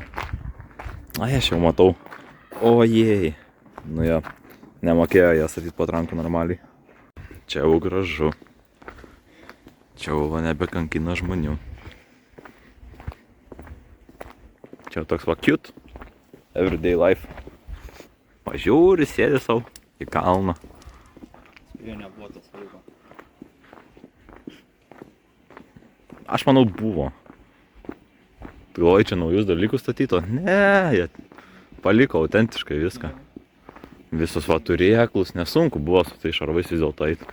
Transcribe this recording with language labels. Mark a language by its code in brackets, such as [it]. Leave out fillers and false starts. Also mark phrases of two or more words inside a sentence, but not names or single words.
[lt] Ai, aš jau matau. Ojei. Nu jo. Nemokėjo ją statyti patrankų normaliai. Čia jau gražu. Čia jau nebekankina žmonių. Čia toks va cute. [en] Everyday life. [lt] Pažiūri, sėdi sau į kalną. Spėjo nebuvo tas laiko. Aš manau buvo. Tu galvoji čia naujus dalykus statyto? Ne, jie paliko autentiškai viską. Visus va turėklus, nesunku buvo su tai šarvais vis dėlto eit.